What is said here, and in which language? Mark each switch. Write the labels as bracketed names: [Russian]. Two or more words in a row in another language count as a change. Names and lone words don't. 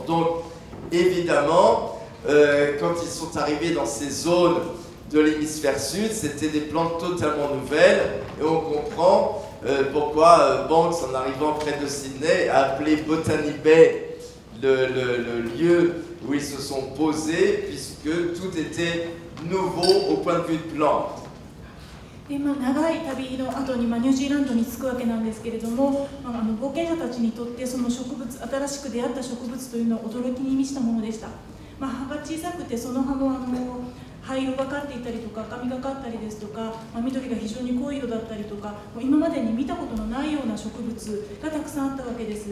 [French] Donc, évidemment, quand ils sont arrivés dans ces zones de l'hémisphère sud, c'était des plantes totalement nouvelles, et on comprend pourquoi Banks, en arrivant près de Sydney, a appelé Botany Bay le lieu où ils se sont posés, puisque tout était nouveau au point de vue de plantes. [Japanese] で長い旅の後にニュージーランドに着くわけなんですけれども、冒険者たちにとってその植物、新しく出会った植物というのは驚きに満ちたものでした。葉が小さくて、その葉も灰色がかっていたりとか赤みがかったりですとか、緑が非常に濃い色だったりとか、今までに見たことのないような植物がたくさんあったわけです。